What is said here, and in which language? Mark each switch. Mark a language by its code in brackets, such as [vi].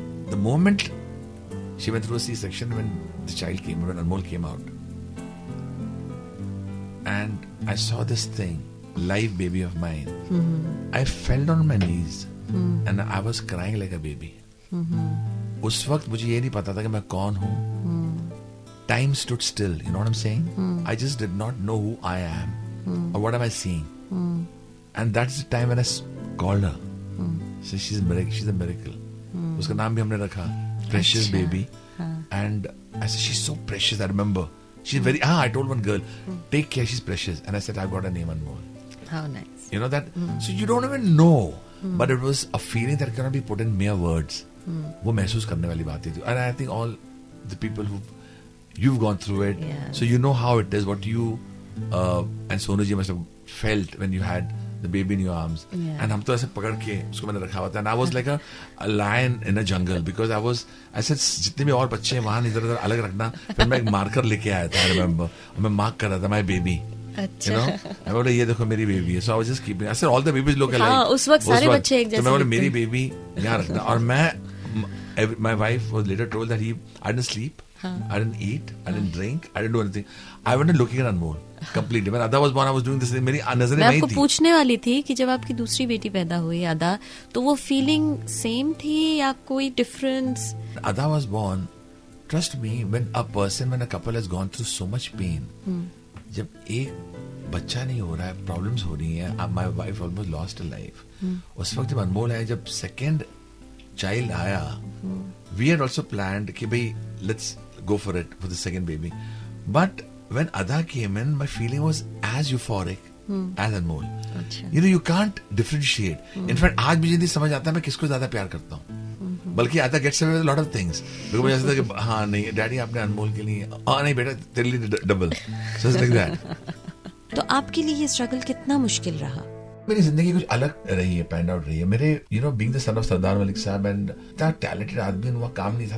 [en] The moment she went through a C-section, when the child came, when Anmol came out, and I saw this thing, live baby of mine, I fell on my knees and I was crying like a baby. [hi] उस वक्त मुझे ये नहीं पता था कि मैं कौन हूँ. [en] Time stood still, you know what I'm saying? I just did not know who I am or what am I seeing. And that's the time when I called her. So she's a miracle. [hi] उसका नाम भी हमने रखा Precious Baby. [en] And I said, she's so precious. I remember she's very I told one girl, take care, she's precious. And I said, I've got a name Anmol. How nice. You know that? So you don't even know, but it was a feeling that cannot be put in mere words. [hi] वो महसूस करने वाली बात थी. [en] And I think all the people you've gone through it, so you know how it is, what you and Sonu ji must have felt when you had the baby in your arms. [hi] And हम तो ऐसे पकड़ के उसको मैंने रखा हुआ था. [en] And I was like a lion in a jungle, because I said [hi] जितने भी और बच्चे हैं वहाँ इधर उधर अलग रखना. फिर मैं एक मार्कर लेके आया था, [en] I remember, [hi] और मैं मार्क कर रहा था [en] my baby. [hi] मैं बोला ये देखो मेरी बेबी है. [en] So I was just keeping. I said all the babies look alike. [hi] हाँ, उस वक्त सारे बच्चे एक जैसे. तो मैं बोला मेरी बेबी यहाँ रखना. [en] और my wife was later told that I didn't sleep, I didn't eat, I didn't drink, I didn't do anything. I went looking at Anmol completely. When Ada was born, I was doing this thing. [hi] मेरी नजरें मैं वहीं आपको थी. पूछने वाली थी कि जब आपकी दूसरी बेटी पैदा हुई अदा, तो वो फीलिंग सेम थी या कोई difference? [en] Ada was born. Trust me, when a couple has gone through so much pain, [hi] जब एक बच्चा नहीं हो रहा है, प्रॉब्लम्स हो रही हैं. [en] My wife almost lost her life. [hi] उस वक्त जब अनमोल आया, जब सेकेंड चाइल्ड आया, [en] we had also planned कि भाई let's go for it for the second baby. But when Ada came in, my feeling was as euphoric as Anmol. [hi] अच्छा. [en] You can't differentiate. In fact, [hi] आज मुझे नहीं समझ आता मैं किसको ज्यादा प्यार करता हूँ. बल्कि आता [en] Gets away with lot of things. [hi] मुझे ऐसा था कि हाँ नहीं डैडी आपने अनमोल के लिए, हाँ नहीं बेटा तेरे लिए double. [en] So it's like that. [hi] तो आपके लिए ये स्ट्रगल कितना मुश्किल रहा? मेरी जिंदगी कुछ अलग रही है, पैंड आउट रही है. मेरे [en] being the son of [hi] सरदार मलिक साहब एंड इतना टैलेंटेड आदमी, वहाँ काम नहीं था.